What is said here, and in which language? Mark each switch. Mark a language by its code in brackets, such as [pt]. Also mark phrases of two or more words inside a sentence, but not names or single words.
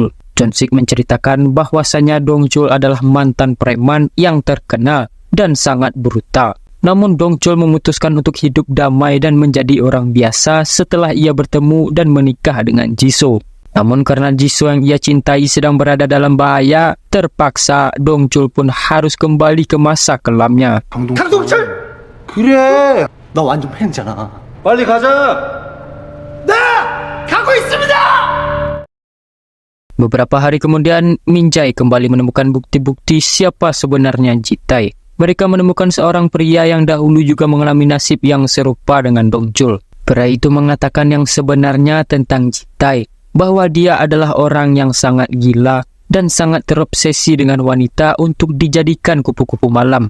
[id] Chonsik menceritakan bahwasanya Dongchul adalah mantan preman yang terkenal dan sangat brutal. Namun Dongchul memutuskan untuk hidup damai dan menjadi orang biasa setelah ia bertemu dan menikah dengan Jisoo. Namun karena Jisoo yang ia cintai sedang berada dalam bahaya, terpaksa Dongchul pun harus kembali ke masa kelamnya. [ko] 강동철! 그래! 나 완전 팬이잖아. 빨리 가자! [id] Beberapa hari kemudian, Minjai kembali menemukan bukti-bukti siapa sebenarnya Jitai. Mereka menemukan seorang pria yang dahulu juga mengalami nasib yang serupa dengan Dongchul. Pria itu mengatakan yang sebenarnya tentang Jitai, bahwa dia adalah orang yang sangat gila dan sangat terobsesi dengan wanita untuk dijadikan kupu-kupu malam.